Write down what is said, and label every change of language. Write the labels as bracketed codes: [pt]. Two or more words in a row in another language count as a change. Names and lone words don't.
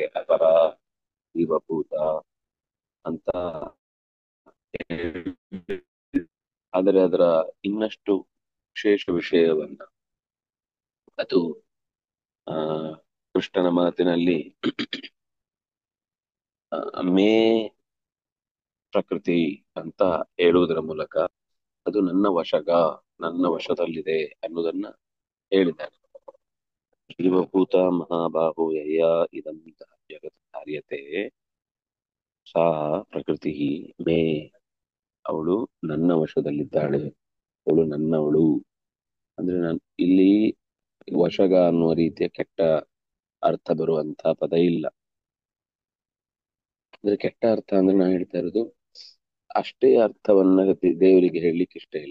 [kn] ಅಪರ ಜೀವಭೂತ ಅಂತ ಆದರೆ ಅದರ ಇನ್ನಷ್ಟು ವಿಶೇಷ ವಿಷಯವನ್ನ ಅದು ಆ ಕೃಷ್ಣನ ಮಾತಿನಲ್ಲಿ [sa] ಮೇ ಪ್ರಕೃತಿ [kn] ಅಂತ ಹೇಳುವುದರ ಮೂಲಕ ಅದು ನನ್ನ ವಶದಲ್ಲಿದೆ ಅನ್ನೋದನ್ನ ಹೇಳಿದ್ದಾರೆ. [sa] ಜೀವಭೂತ ಮಹಾಬಾಹು ಯಯ ಇದಂ ಜಗತ್ ಕಾರ್ಯತೆ ಸಾ ಪ್ರಕೃತಿ ಮೇ. [kn] ಅವಳು ನನ್ನ ವಶದಲ್ಲಿದ್ದಾಳೆ, ಅವಳು ನನ್ನವಳು. ಅಂದ್ರೆ ನಾನು ಇಲ್ಲಿ ವಶಗ ಅನ್ನುವ ರೀತಿಯ ಕೆಟ್ಟ ಅರ್ಥ ಬರುವಂತ ಪದ ಇಲ್ಲ. ಅಂದ್ರೆ ಕೆಟ್ಟ ಅರ್ಥ ಅಂದ್ರೆ ನಾನು ಹೇಳ್ತಾ ಇರೋದು ಅಷ್ಟೇ ಅರ್ಥವನ್ನ ದೇವರಿಗೆ ಹೇಳಲಿಕ್ಕೆ ಇಷ್ಟ ಇಲ್ಲ.